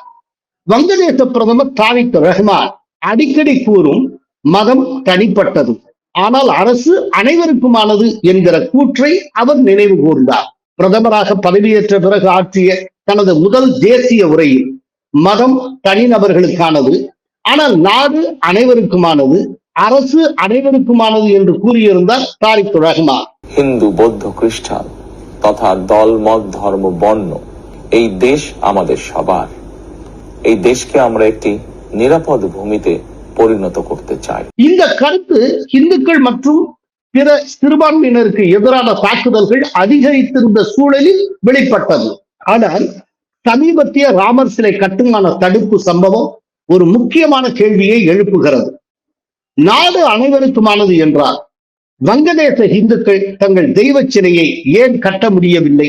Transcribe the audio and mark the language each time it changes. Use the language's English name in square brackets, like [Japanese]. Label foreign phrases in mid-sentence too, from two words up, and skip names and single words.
[Tamil] வங்கதேச பிரதமர் தாரிக் ரஹ்மான் அடிக்கடி கூறும் மதம் தனிப்பட்டது, ஆனால் அரசு அனைவருக்குமானது என்கிற கூற்றை அவர் நினைவு கூர்ந்தார். பிரதமராக பதவியேற்ற பிறகு ஆற்றிய தனது முதல் தேசிய உரையில் மதம் தனிநபர்களுக்கானது, ஆனால் நாடு அனைவருக்குமானது, அரசு அனைவருக்குமானது என்று கூறியிருந்தார் தாரிக் ரஹ்மான். [Bangla] হিন্দু, বৌদ্ধ, খ্রিস্টান তথা দল, মত, ধর্ম, বর্ণ, এই দেশ আমাদের সবার। এই দেশকে আমরা একটি নিরাপদ ভূমিতে পরিণত করতে চাই. [Tamil] இந்த கருத்து இந்துக்கள் மற்றும் பிற சிறுபான்மையினருக்கு எதிரான தாக்குதல்கள் அதிகரித்திருந்த சூழலில் வெளிப்பட்டது. ஆனால் சமீபத்திய ராமர் சிலை கட்டுமான தடுப்பு சம்பவம் ஒரு முக்கியமான கேள்வியை எழுப்புகிறது. நாடு அனைவருக்குமானது என்றால் வங்கதேச இந்துக்கள் தங்கள் தெய்வ சிலையை ஏன் கட்ட முடியவில்லை?